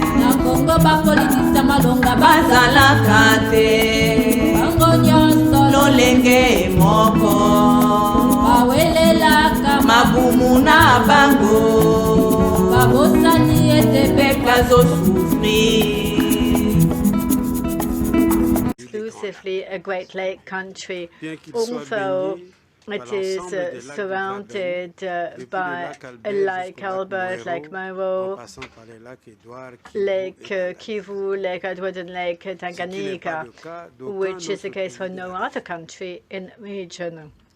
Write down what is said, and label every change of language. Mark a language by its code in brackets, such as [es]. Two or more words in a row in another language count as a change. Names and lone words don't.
[ln] na Congo bapolitisa malonga bazalaka te bango nyonso lolenge moko bawelelaka mabumu na bango babosani ete peuple azosouffrir. [en] Exclusively a Great Lake country, although it is surrounded by Lake Albert, Lake Moro, Lake Kivu, Lake Edward, and Lake Tanganyika, which is the case for no other country in the region.